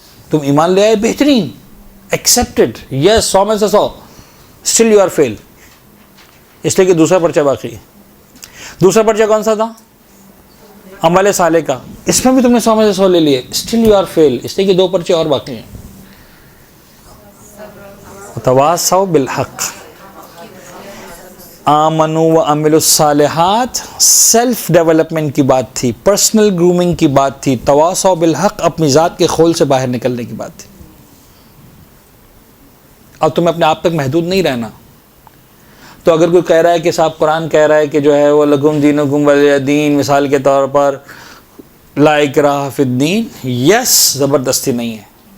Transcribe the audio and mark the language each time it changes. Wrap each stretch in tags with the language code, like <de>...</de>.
<ur>تم ایمان لے آئے، بہترین،</ur> <en>accepted, yes,</en> <ur>100 میں سے 100.</ur> <en>still you are fail,</en> <ur>اس لیے کہ دوسرا پرچہ باقی ہے. دوسرا پرچہ کون سا تھا؟ عمل صالح کا. اس میں بھی تم نے 100 میں سے 100 لے لیے.</ur> <en>still you are fail,</en> <ur>اس لیے کہ 2 پرچے اور باقی ہیں.</ur> <ar>تواصوا بالحق، آمنوا وعملوا الصالحات.</ar> <en>self development</en> <ur>کی بات تھی،</ur> <en>personal grooming</en> <ur>کی بات تھی.</ur> <ar>تواصوا بالحق،</ar> <ur>اپنی ذات کے خول سے باہر نکلنے کی بات تھی. اب تمہیں اپنے آپ تک محدود نہیں رہنا. تو اگر کوئی کہہ رہا ہے کہ صاحب قرآن کہہ رہا ہے کہ جو ہے وہ</ur> <ar>لکم دینکم ولی دین،</ar> <ur>مثال کے طور پر</ur> <ar>لا اکراہ فی الدین،</ar> <en>yes,</en> <ur>زبردستی نہیں ہے.</ur>